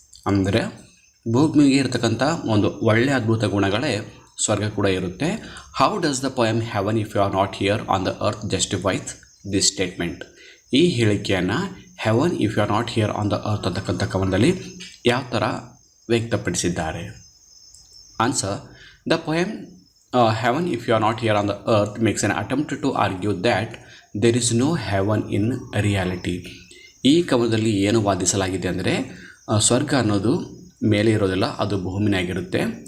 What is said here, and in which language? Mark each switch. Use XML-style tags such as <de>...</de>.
<kn>ಅಂದರೆ ಭೂಮಿಗೆ ಇರತಕ್ಕಂಥ ಒಂದು ಒಳ್ಳೆಯ ಅದ್ಭುತ ಗುಣಗಳೇ ಸ್ವರ್ಗ ಕೂಡ ಇರುತ್ತೆ.</kn> <en>How does the poem heaven if you are not here on the earth justifies this statement?</en> <kn>ಈ ಹೇಳಿಕೆಯನ್ನು haven if you are not here on the earth ಅಂತಕ್ಕಂಥ ಕವನದಲ್ಲಿ ಯಾವ ಥರ ವ್ಯಕ್ತಪಡಿಸಿದ್ದಾರೆ?</kn> <en>Answer, the poem Heaven If You Are Not Here on the Earth makes an attempt to argue that there is no heaven in reality.</en> <kn>ಈ ಕವನದಲ್ಲಿ ಏನು ವಾದಿಸಲಾಗಿದೆ ಅಂದರೆ ಸ್ವರ್ಗ ಅನ್ನೋದು ಮೇಲೆ ಇರೋದಿಲ್ಲ, ಅದು ಭೂಮಿನಾಗಿರುತ್ತೆ.</kn>